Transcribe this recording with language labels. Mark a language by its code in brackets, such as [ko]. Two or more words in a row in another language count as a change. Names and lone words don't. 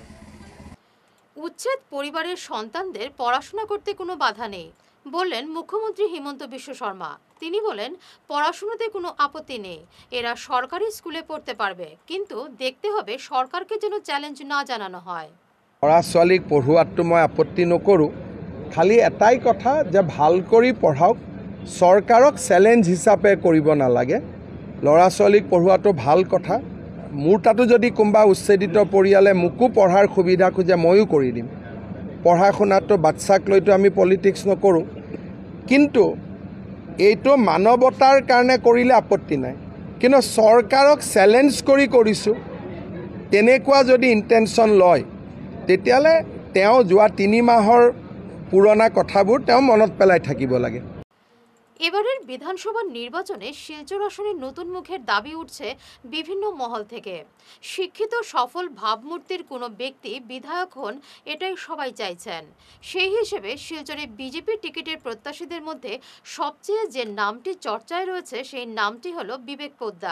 [bn] উচ্ছেদ পরিবারের সন্তানদের পড়াশোনা করতে কোনো বাধা নেই, বললেন মুখ্যমন্ত্রী হিমন্ত বিশ্ব শর্মা। তিনি বলেন, পড়াশোনাতে কোনো আপত্তি নেই, এরা সরকারি স্কুলে পড়তে পারবে, কিন্তু দেখতে হবে সরকারকে যেন চ্যালেঞ্জ না জানানো হয়। [as] ল'ৰা ছোৱালীক পঢ়োৱাটো মই আপত্তি নকৰোঁ, খালি এটাই কথা যে ভাল কৰি পঢ়াওক, চৰকাৰক চেলেঞ্জ হিচাপে কৰিব নালাগে। ল'ৰা ছোৱালীক পঢ়োৱাটো ভাল কথা। মোৰ তাতো যদি কোনোবা উচ্ছেদিত পৰিয়ালে মোকো পঢ়াৰ সুবিধা খোজে, ময়ো কৰি দিম। পঢ়া শুনাটো বাচ্চাক লৈতো আমি পলিটিক্স নকৰোঁ, কিন্তু এইটো মানৱতাৰ কাৰণে কৰিলে আপত্তি নাই। কিন্তু চৰকাৰক চেলেঞ্জ কৰি কৰিছোঁ, তেনেকুৱা যদি ইণ্টেনশ্যন লয়, তেতিয়াহ'লে তেওঁ যোৱা 3 মাহৰ পুৰণা কথাবোৰ তেওঁ মনত পেলাই থাকিব লাগে। [bn] এবারের বিধানসভা নির্বাচনে শিলচর আসনে নতুন মুখের দাবি উঠছে বিভিন্ন মহল থেকে। শিক্ষিত সফল ভাবমূর্তির কোনো ব্যক্তি বিধায়ক হন, এটাই সবাই চাইছেন। সেই হিসেবে শিলচরে বিজেপি টিকিটের প্রত্যাশীদের মধ্যে সবচেয়ে যে নামটি চর্চায় রয়েছে, সেই নামটি হলো বিবেক পোদ্দার।